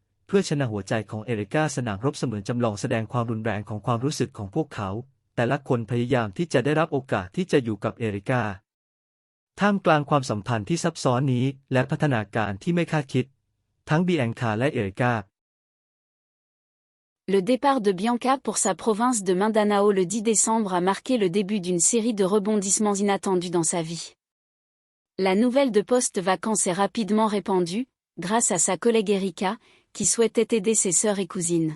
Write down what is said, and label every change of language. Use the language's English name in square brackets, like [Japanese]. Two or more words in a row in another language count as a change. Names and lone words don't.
[Thai] เพื่อชนะหัวใจของเอริกาสนามรบเสมือนจำลองแสดงความรุนแรงของความรู้สึกของพวกเขา แต่ละคนพยายามที่จะได้รับโอกาสที่จะอยู่กับเอริกาท่ามกลางความสัมพันธ์ที่ซับซ้อนนี้และพัฒนาการที่ไม่คาดคิดทั้งบิแองคาและเอริกา [French] Le départ de Bianca pour sa province de Mindanao le 10 décembre a marqué le début d'une série de rebondissements inattendus dans sa vie. La nouvelle de poste vacant s'est rapidement répandue, grâce à sa collègue Erika, qui souhaitait aider ses sœurs et cousines.